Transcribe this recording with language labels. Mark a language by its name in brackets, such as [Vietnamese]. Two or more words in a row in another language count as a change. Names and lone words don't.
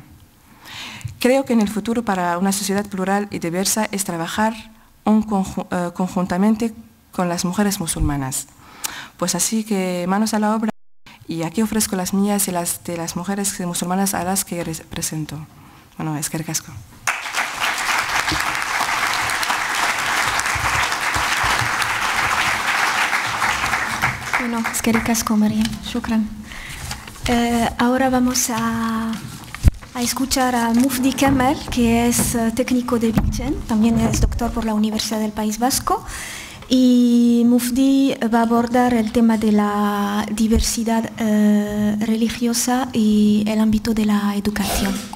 [Spanish] Creo que en el futuro para una sociedad plural y diversa es trabajar conjuntamente con las mujeres musulmanas. Pues así que manos a la obra, y aquí ofrezco las mías y las de las mujeres musulmanas a las que represento. [Basque] Bueno, eskerrik asko. Bueno, eskerrik asko, María. Shukran. [Spanish] Ahora vamos a escuchar a Mufdi Kemal, que es técnico de Vilchen, también es doctor por la Universidad del País Vasco, y Mufdi va a abordar el tema de la diversidad religiosa y el ámbito de la educación.